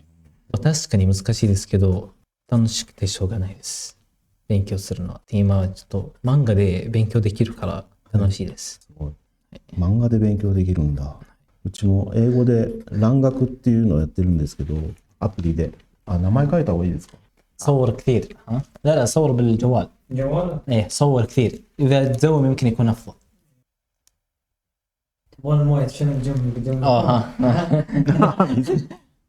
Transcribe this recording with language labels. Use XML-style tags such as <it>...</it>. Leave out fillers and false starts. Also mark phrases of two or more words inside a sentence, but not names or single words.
<ja>確かに難しいですけど、楽しくてしょうがないです。勉強するのは。今はちょっと漫画で勉強できるから楽しいです。すごい。漫画で勉強できるんだ。うちも英語で蘭学っていうのをやってるんですけど、アプリで。名前書いた方がいいですか</ja> <ar>؟ صور كثير ها؟ لا صور بالجوال. جوال؟ ايه صور كثير. إذا تزوم يمكن يكون أفضل. تبغى المويه تشيل الجنب. ها</ar>